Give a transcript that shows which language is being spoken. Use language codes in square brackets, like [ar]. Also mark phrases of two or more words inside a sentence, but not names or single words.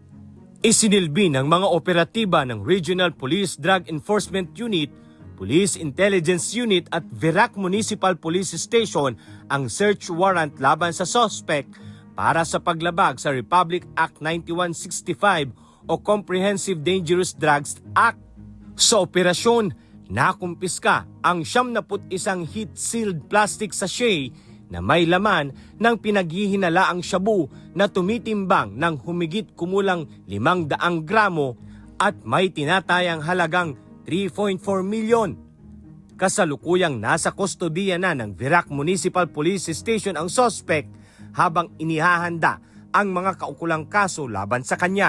[tl] Isinilbi ng mga operatiba ng Regional Police Drug Enforcement Unit, Police Intelligence Unit at Virac Municipal Police Station ang [en] search warrant [tl] laban sa suspect para sa paglabag sa Republic Act 9165 o Comprehensive Dangerous Drugs Act. Sa operasyon, nakumpiska ang 71 [en] heat-sealed plastic sachet [tl] na may laman ng pinaghihinalaang shabu na tumitimbang ng humigit kumulang 500 gramo at may tinatayang halagang 3.4 milyon. Kasalukuyang nasa kustodiya na ng Virac Municipal Police Station ang suspect habang inihahanda ang mga kaukulang kaso laban sa kanya.